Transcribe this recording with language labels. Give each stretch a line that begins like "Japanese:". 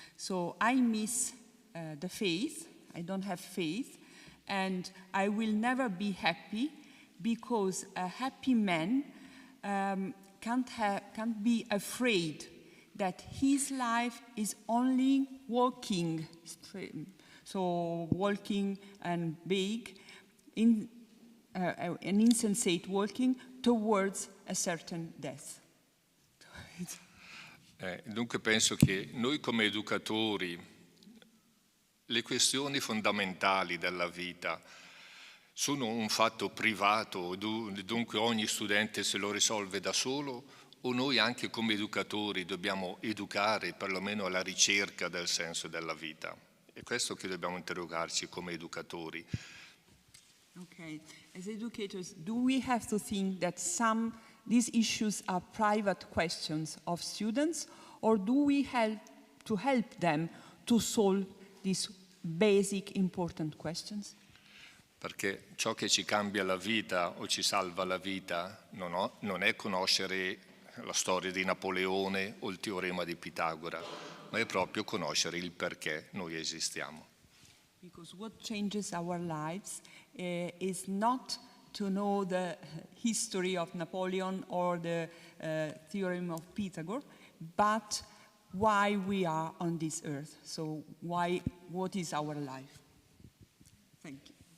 English: So I miss the faith, I don't have faith, and I will never be happy because a happy man can't be afraid that his life is only walking, so walking and big, an insensate walking towards a certain death.
Italian: Dunque penso che noi come educatori, le questioni fondamentali della vita sono un fatto privato, dunque ogni studente se lo risolve da solo, o noi anche come educatori dobbiamo educare perlomeno alla ricerca del senso della vita. È questo che dobbiamo interrogarci come educatori.
English: Okay, as educators, do we have to think that these issues are private questions of students, or do we help them to solve these basic important questions?
Italian: Perché ciò che ci cambia la vita o ci salva la vita non è conoscere la storia di Napoleone o il teorema di Pitagora, ma è proprio conoscere il perché noi esistiamo.
English: Because what changes our lives is not to know the history of Napoleon or the theorem of Pythagoras, but why we are on this earth. So what is our life? Thank you.